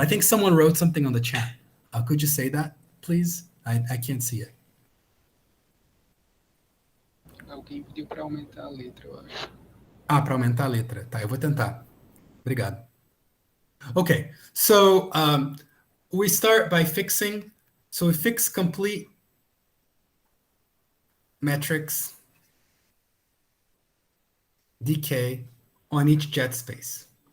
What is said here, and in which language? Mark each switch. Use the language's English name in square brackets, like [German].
[English] I think someone wrote something on the chat. Could you say that, please? I can't see it. [Portuguese] Alguém pediu para aumentar a letra, eu acho. Para aumentar a letra. Tá, eu vou tentar. Obrigado. [English] Okay, so we start by fixing. So we fix complete metrics dk on each jet space.